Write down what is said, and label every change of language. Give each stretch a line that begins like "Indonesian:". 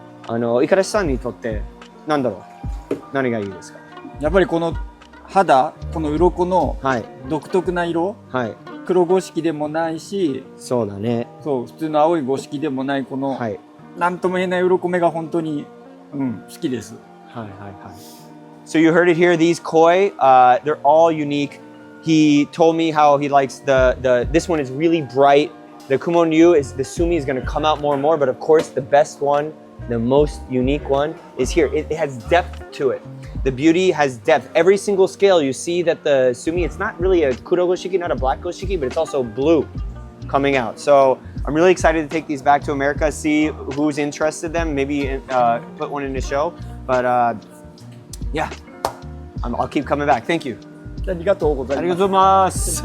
Japanese: 五十嵐さんにとってなんだろう、何がいいですか？やっぱりこの肌、この鱗の独特な色。はい。黒五色でもないし、そうだね。そう、普通の青い五色でもないこの、はい、なんとも言えない鱗目が本当に、好きです。はいはいはい。
English: So you heard it here. These koi, they're all unique He told me how he likes this one is really bright. The Kumonryu is, the sumi is gonna come out more and more, but of course the best one, the most unique one is here. It has depth to it. The beauty has depth. Every single scale you see that the sumi, it's not really a kuro goshiki, not a black goshiki, but it's also blue coming out. So I'm really excited to take these back to America, see who's interested in them, maybe put one in the show. But yeah, I'll keep coming back. Thank you.
Japanese: ありがとうございます。